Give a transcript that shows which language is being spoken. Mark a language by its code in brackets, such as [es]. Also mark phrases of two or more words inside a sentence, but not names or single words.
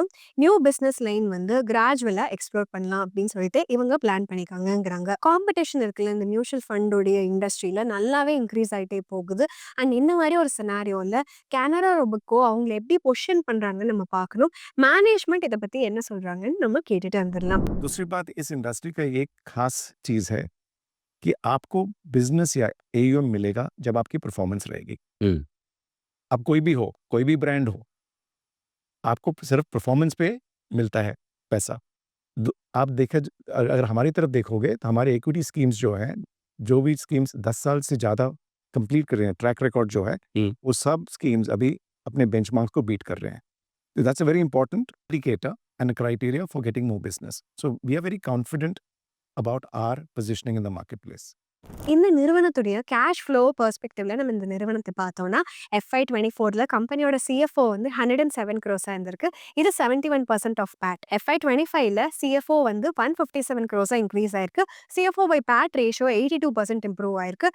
[en] new business line [ta] வந்து கிராஜுவலா எக்ஸ்ப்ளோர் பண்ணலாம் அப்படின்னு சொல்லிட்டு இவங்க பிளான் பண்ணிருக்காங்கங்கிறாங்க. காம்படிஷன் இருக்குல்ல இந்த [en] mutual fund-ோடைய [ta] இண்டஸ்ட்ரியில நல்லாவே இன்க்ரீஸ் ஆயிட்டே போகுது. அண்ட் இந்த மாதிரி ஒரு சினாரியோல கேனரா ரொபெக்கோ அவங்களை எப்படி பொசிஷன் பண்றாங்கன்னு நம்ம பார்க்கணும். மேனேஜ்மெண்ட் இதை பத்தி என்ன சொல்றாங்கன்னு நம்ம கேட்டுட்டு வந்துடலாம். [hi] दूसरी बात इस इंडस्ट्री का एक खास चीज है कि आपको बिजनेस या AUM मिलेगा जब आपकी परफॉर्मेंस रहेगी. हम्म, अब कोई भी हो, कोई भी ब्रांड हो, आपको सिर्फ परफॉर्मेंस पे मिलता है पैसा. आप देखे अगर हमारी तरफ देखोगे तो हमारे [en] equity schemes [hi] जो हैं, जो भी स्कीम्स 10 साल से ज़्यादा कंप्लीट कर रहे हैं, [en] track record [hi] जो है, वो सब स्कीम्स अभी अपने बेंचमार्क्स को बीट कर रहे हैं. [en] So that's a very important indicator and a criteria for getting more business. So we are very confident about our positioning in the marketplace. [ta] இந்த நிறுவனத்துடைய [en] cash flow perspective-ல [ta] நம்ம இந்த நிறுவனத்தை பார்த்தோம்னா FY24ல கம்பெனியோட CFO வந்து 107 crores-ஆ இருந்திருக்கு. இது 71% [en] of PAT. [ta] FY25ல CFO வந்து 157 crores-ஆ இன்க்ரீஸ் ஆயிருக்கு. [en] CFO by PAT ratio [ta] 82% இம்ப்ரூவ் ஆயிருக்கு.